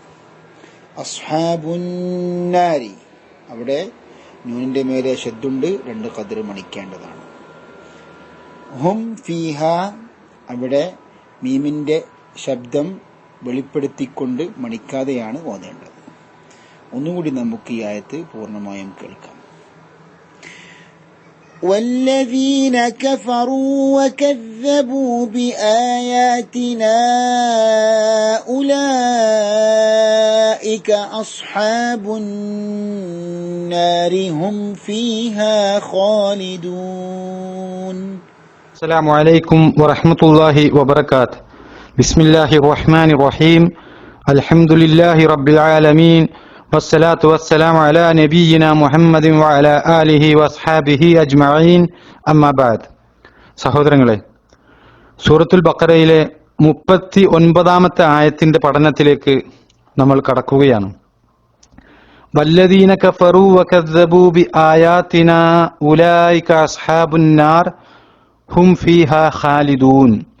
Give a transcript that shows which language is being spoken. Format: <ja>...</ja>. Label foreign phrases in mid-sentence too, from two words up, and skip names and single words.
<ml>അസ്ഹാബുന്നാരി, അവിടെ നൂനിന്റെ മേലെ ശദ്ദുണ്ട്, 2 ഖദ്ർ മണിക്കേണ്ടതാണ്.</ml> <ar>هم فيها,</ar> <ml>അവിടെ മീമിന്റെ ശബ്ദം വെളിപ്പെടുത്തിക്കൊണ്ട് മണിക്കാതെയാണ് ഓതേണ്ടത്. ഒന്നുകൂടി നമുക്ക് ഈ ആയത്ത് പൂർണ്ണമായും കേൾക്കാം.</ml> <ar>والذين كفروا وكذبوا بآياتنا أولئك أصحاب النار هم فيها خالدون. السلام عليكم ورحمة الله وبركاته. بسم الله الرحمن الرحيم. الحمد لله رب العالمين والصلاة والسلام على نبينا محمد وعلى آله وأصحابه أجمعين. أما بعد.</ar> <ml>സഹോദരങ്ങളെ, സൂറത്തുൽ ബഖറയിലെ 39-ാമത്തെ ആയത്തിന്റെ പഠനത്തിലേക്ക് നമ്മൾ കടക്കുകയാണ്.</ml> <ar>والذين كفروا وكذبوا بآياتنا أولئك أصحاب النار هم فيها خالدون.</ar>